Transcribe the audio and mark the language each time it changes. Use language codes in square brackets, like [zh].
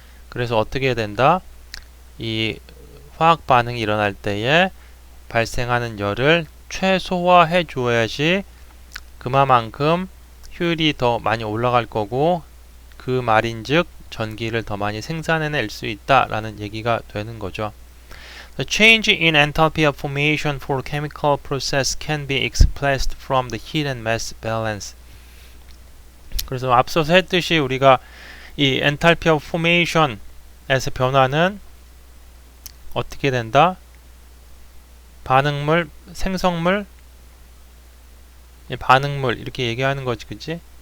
[ko] 그래서 어떻게 된다? 이 화학 반응이 일어날 때에 발생하는 열을 최소화해 줘야지 그만큼 효율이 더 많이 올라갈 거고, 그 말인즉 전기를 더 많이 생산해낼 수 있다라는 얘기가 되는 거죠. [en] The change in enthalpy of formation for chemical process can be expressed from the heat and mass balance. [ko] 그래서 앞서서 했듯이 우리가 이 [en] enthalpy of formation [ko] 에서 변화는 어떻게 된다? 반응물, 생성물, 반응물 이렇게 얘기하는 거지, 그치?